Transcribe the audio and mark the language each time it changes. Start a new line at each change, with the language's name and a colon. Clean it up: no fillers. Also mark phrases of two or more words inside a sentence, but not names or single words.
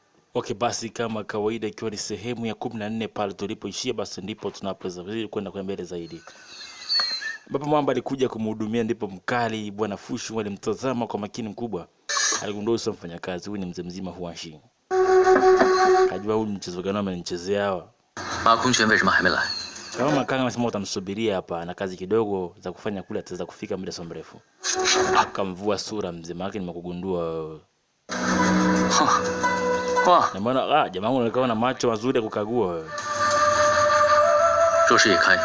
Swahili: Okay, basi kama kawaida ikiwa ni sehemu ya 14 pale tulipoishia, basi ndipo tunapoweza kwenda kwa mbele zaidi. Baba Mwamba alikuja kumhudumia, ndipo mkali bwana Fushu alimtazama kwa makini mkubwa. Aligundua sio mfanyakazi, huyu ni mzee mzima Huanshi. Kajua huyu mchezo gani amenichezea hawa.
Chinese: Ma Kongquan 为什么还没来?
Swahili: Kama Makanga anasema utamsubiria hapa na kazi kidogo za kufanya kule, ataweza kufika muda si mrefu. Akamvua sura mzee, maana nimekugundua. Na maana jamaa unaonekana na macho mazuri ya kukagua wewe.
Chinese: Zhou Shi ye kai.